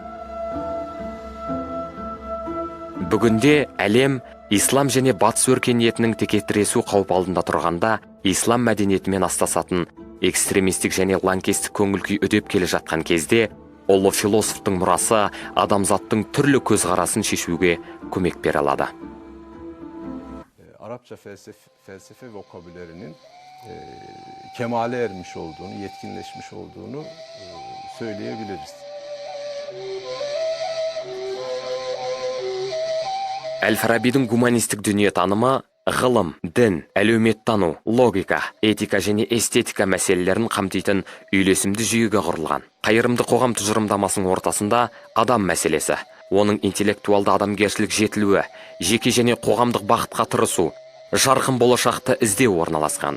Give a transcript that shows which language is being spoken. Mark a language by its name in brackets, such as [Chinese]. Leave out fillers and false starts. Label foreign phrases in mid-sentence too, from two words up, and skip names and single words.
[Kazakh] Бүгінде әлем ислам және батыс өркениетінің текетіресу қауіп алдында тұрғанда, ислам мәдениетімен астасатын экстремистік және лаңкестік көңіл-күй үдеп келе жатқан кезде, ұлы философтың мұрасы адамзаттың түрлі көзқарасын шешуге көмек бере алады. [Turkish] Arapça felsefe vokabülerinin kemale ermiş olduğunu, yetkinleşmiş olduğunu söyleyebiliriz. [Kazakh] Әл-Фарабидің гуманистік дүниетанымы ғылым, дін, әлеуметтану, логика, этика және эстетика мәселелерін қамтитын үйлесімді жүйеге құрылған. Қайырымды қоғам тұжырымдамасының ортасында адам мәселесі, оның интеллектуалды адамгершілік жетілуі, жеке және қоғамдық бақытқа тырысу, жарқын болашақты іздеу орналасқан.